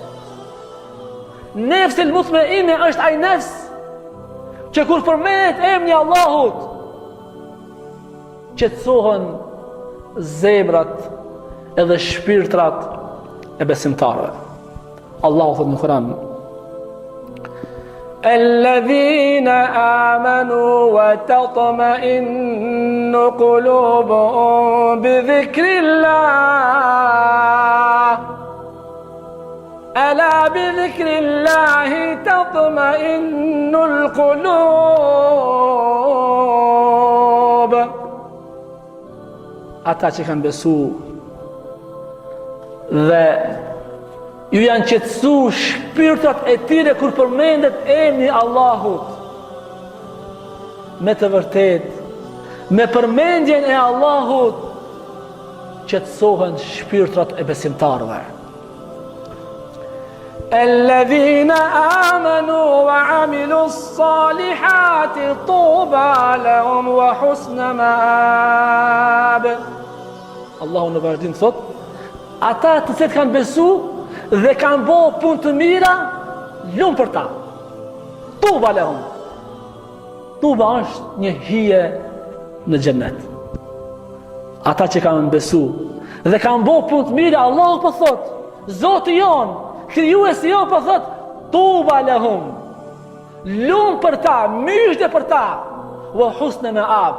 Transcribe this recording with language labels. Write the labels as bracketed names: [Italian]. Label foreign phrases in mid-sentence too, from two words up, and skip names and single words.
[Arabic] النفس المطمئنة [Albanian] është ai nefs që kur përmendet emri Allahut qetësohen zemrat edhe shpirtrat e besimtarëve. Allahu thot në Kur'an: [Arabic] الذين آمنوا وتطمئن قلوبهم بذكر الله. ألا بذكر الله تطمئن القلوب. [Albanian] Ata që kanë besu dhe ju janë qetësu shpirtat e tyre kur përmendet emri Allahut. Me të vërtet, me përmendjen e Allahut qetësohen shpirtrat e besimtarëve. [Arabic] الذين آمنوا وعملوا الصالحات طوبى لهم وحسن مآب. [Albanian] Allahu në vazhdim thot, ata të cilët kanë besu dhe kanë bo punë të mira, lumë për ta. [Arabic] طوبى لهم. [Albanian] Tuba është një hije në xhennet. Ata që kanë besu dhe kanë bo punë të mira, Allahu po thot, Zoti jon, krijuesi jon po thot, [Arabic] طوبى لهم. [Albanian] Lumë për ta, myshde për ta, [Arabic] وحسن مآب.